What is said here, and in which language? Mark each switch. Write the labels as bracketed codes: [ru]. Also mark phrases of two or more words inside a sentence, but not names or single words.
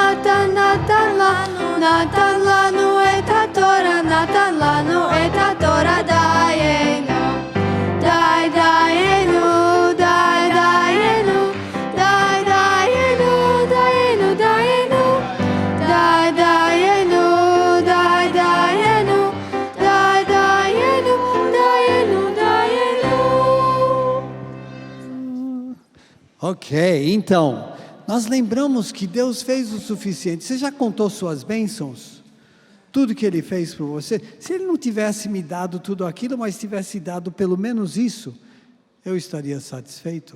[he] נתן לנו את התורה, נתן לנו את התורה, דיינו, דיינו, דיינו, דיינו, דיינו, דיינו, דיינו, דיינו, דיינו, דיינו. [pt] Ok, então, nós lembramos que Deus fez o suficiente. Você já contou suas bênçãos? Tudo que Ele fez por você? Se Ele não tivesse me dado tudo aquilo, mas tivesse dado pelo menos isso, eu estaria satisfeito.